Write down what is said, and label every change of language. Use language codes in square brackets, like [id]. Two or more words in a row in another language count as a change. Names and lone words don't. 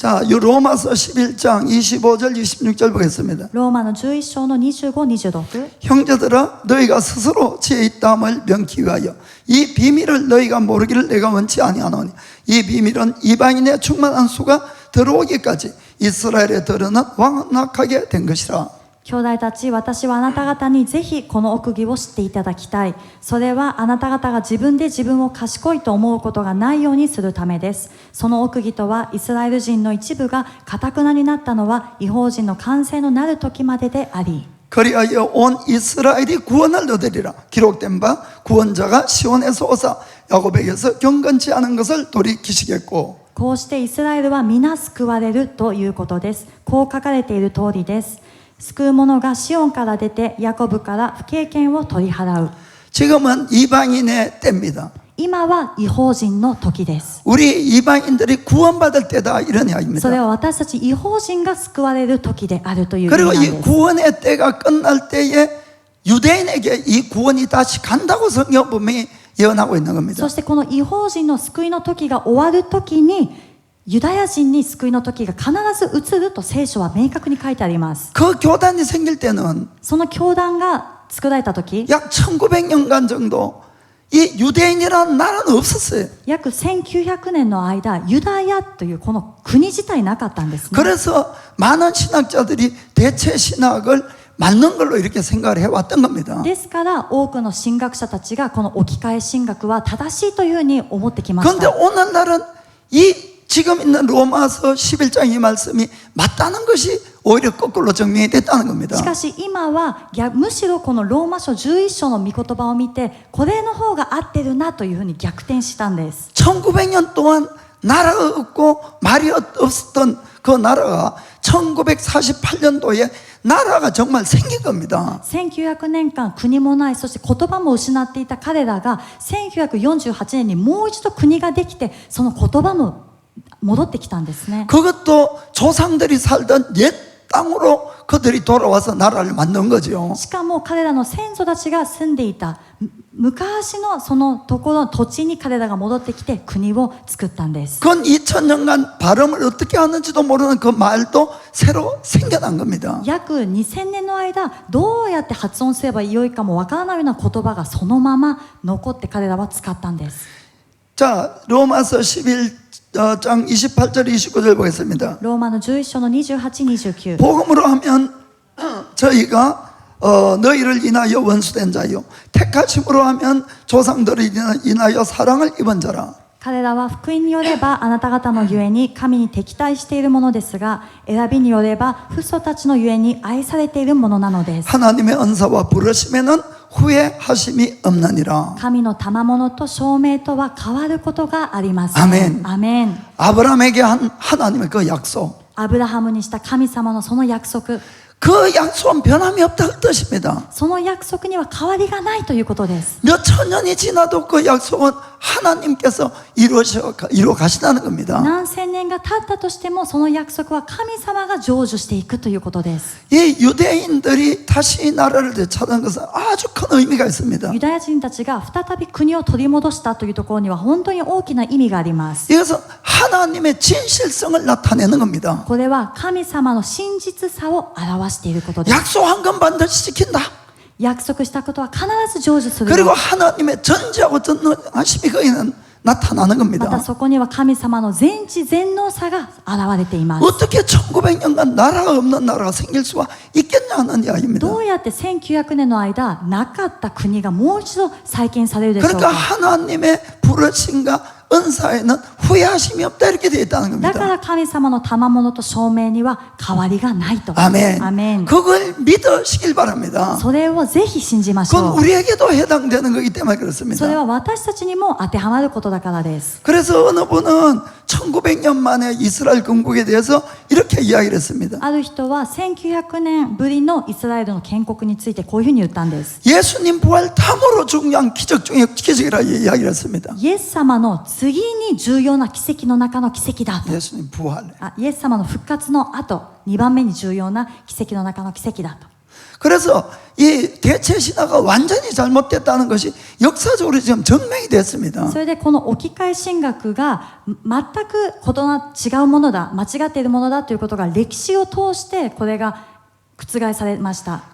[ko] 자, 이 로마서 11장 25절 26절 보겠습니다. [ja] ローマの11章の25、26 [ko] 형제들아 너희가 스스로 지혜 있다함을 명키 위하여 이 비밀을 너희가 모르기를 내가 원치 아니하노니 이 비밀은 이방인의 충만한 수가 들어오기까지 이스라엘에 들어는 완악하게 된 것이라. [ja] 兄弟たち、私はあなた方にぜひこの奥義を知っていただきたい。それはあなた方が自分で自分を賢いと思うことがないようにするためです。その奥義とはイスラエル人の一部が堅になったのは異邦人の完成のなる時までであり [ko] 그리하여 온 이스라엘이 구원을 얻으리라. 기록된 바 구원자가 시온에서 오사 야곱에게서 경건치 않은 것을 돌이키시겠고 [ja] こうしてイスラエルは皆救われるということです。こう書かれている通りです。救う者がシオンから出てヤコブから不経験を取り払う。 [ko] 지금은 이방인의 때입니다. [ja] 今は異邦人の時です。 [ko] 우리 이방인들이 구원받을 때다 이런 이야기입니다. [ja] それは私たち異邦人が救われる時であるという意味 [ko] 그리고 [ja] なん [ko] 이 [ja] です。 [ko] 구원의 때가 끝날 때에 유대인에게 이 구원이 다시 간다고 성경 분명히 예언하고 있는 겁니다. [ja] そしてこの異邦人の救いの時が終わる時にユダヤ人に救いの時が必ず移ると聖書は明確に書いてあります。 [ko] 그 교단이 생길 때는 [ja] その教団が作られた時 [ko] 약 1900년간 정도 이 유대인이라는 나라는 없었어요. [ja] 約1900年の間ユダヤというこの国自体なかったんですね。 [ko] 그래서 많은 신학자들이 대체 신학을 맞는 걸로 이렇게 생각을 해왔던 겁니다. [ja] ですから多くの神学者たちがこの置き換え神学は正しいというふうに思ってきまし [ko] 그런데 [ja] た。 [ko] 오늘날은 이 지금 있는 로마서 11장 이 말씀이 맞다는 것이 오히려 거꾸로 증명이 됐다는 겁니다. [ja] しかし今はむしろこのローマ書11章の御言葉を見てこれの方が合ってるなというふうに逆転したんです。 [ko] 1900년 동안 나라가 없고 말이 없었던 그 나라가 1948년도에 나라가 정말 생긴 겁니다. [ja] 1900 年間国もない、そして言葉も失っていた彼らが1948年にもう一度国ができて、その言葉も戻ってきたんですね。 [ko] 그것도 조상들이 살던 옛 땅으로 그들이 돌아와서 나라를 만든 거죠. [ja] しかも彼らの先祖たちが住んでいた昔のそのところ土地に彼らが戻ってきて国を作ったんです。 [ko] 그건 2000년간 발음을 어떻게 하는지도 모르는 그 말도 새로 생겨난 겁니다. [ja] 約2000年の間どうやって発音すればよいかもわからないような言葉がそのまま残って彼らは使ったんです。 [ko] 자, 로마서 11장 28절 29절 보겠습니다. [ja] ローマの11章の28、29。 [ko] 복음으로 하면 저희가 너희를 인하여 원수된 자요, 택하심으로 하면 조상들을 인하여 사랑을 입은 자라. [ja] 彼らは福音によればあなた方のゆえに神に敵対しているものですが、選びによれば父祖たちのゆえに愛されているものなのです。 [ko] 하나님의 은사와 부르심에는 후회하심이 없느니라. [ja] 神の賜物と証明とは変わることがありません。アメン。アメン。 [ko] 아브라함에게 한 하나님의 그 약속, [ja] アブラハムにした神様のその約束、 [ko] 그 약속은 변함이 없다는 뜻입니다. [ja] その約束には変わりがないということです。 [ko] 몇 천 년이 지나도 그 약속은 하나님께서 이루어 가시다는 겁니다. [ja] 何千年が経ったとしてもその約束は神様が成就していくということです。 [ko] 이 유대인들이 다시 나라를 되찾은 것은 아주 큰 의미가 있습니다. [ja] ユダヤ人たちが再び国を取り戻したというところには本当に大きな意味があります。 [ko] 이것은 하나님의 진실성을 나타내는 겁니다. [ja] これは神様の真実さを表していることです。 [ko] 약속한 건 반드시 지킨다. [ja] 約束したことは必ず成就する。 [ko] 그리고 하나님의 전지하고 전능하심이 거기는 나타나는 [ja] また [ko] 겁니다. [ja] そこには神様の全知全能さが現れています。 [ko] 어떻게 1900년간 나라가 없는 나라가 생길 수가 있겠냐는 이야기입니다. [ja] どうやって1900年の間なかった国がもう一度再建されるでしょう [ko] 그러니까 [ja] か。 [ko] 하나님의 부르심과 은사에는 후회하심이 없다 이렇게 되어 있다는 [ja] だか [ko] 겁니다. [ja] ら神様の賜物と証明には変わりがないと。 [ko] 아멘. [ja] アメン。 [ko] 그걸 믿으시길 바랍니다. [ja] それをぜひ信じまし [ko] 그건 [ja] ょう。 [ko] 우리에게도 해당되는 거기 때문에 [ja] それ [ko] 그렇습니다. [ja] は私たちにも当てはまることだからです。 [ko] 그래서 어느 분은 1900년 만에 이스라엘 건국에 대해서 이렇게 이야기를 했습니다. [ja] ある人は1900年ぶりのイスラエルの建国についてこういうふうに言ったんです。 [ko] 예수님 부활 다음으로 중요한 기적 중에 기적이라 이야기를 했습니다. [ja] イエス様の次に重要な奇跡の中の奇跡だと。 [ko] 예수님 부활. [ja] イエス様の復活の後、2番目に重要な奇跡の中の奇跡だと。 [ko] 그래서 이 대체 신화가 완전히 잘못됐다는 것이 역사적으로 지금 증명이 됐습니다. [ja] それでこの置き換え神学が全く違うものだ、間違っているものだということが歴史を通してこれが覆されました。